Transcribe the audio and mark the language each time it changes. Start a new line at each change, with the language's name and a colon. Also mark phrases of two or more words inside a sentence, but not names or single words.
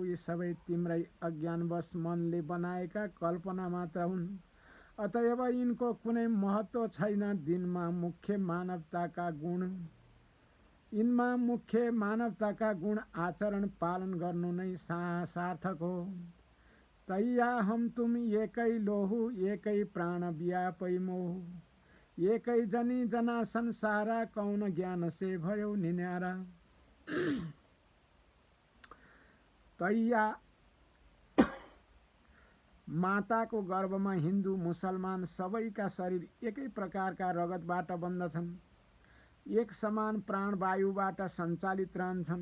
Nepali: यी सबै तिम्रै अज्ञानवश मनले बनाएका कल्पना मात्र हुन्। अतएव यिनको कुनै महत्त्व छैन। यिनमा मुख्य मानवताका गुण आचरण पालन गर्नु नै सार्थक हो।
Hindi: तैया हम तुम एकै लोहु, एकै प्राण व्यापै मोह। एकै जनी जना संसारा, कौन ज्ञान से भयो निन्यारा।
Nepali: तैया माताको गर्भमा हिन्दू, मुसलमान सबैका शरीर एकै प्रकारका रगतबाट बन्दछन्, एक समान प्राणवायुबाट सञ्चालित रहन्छन्।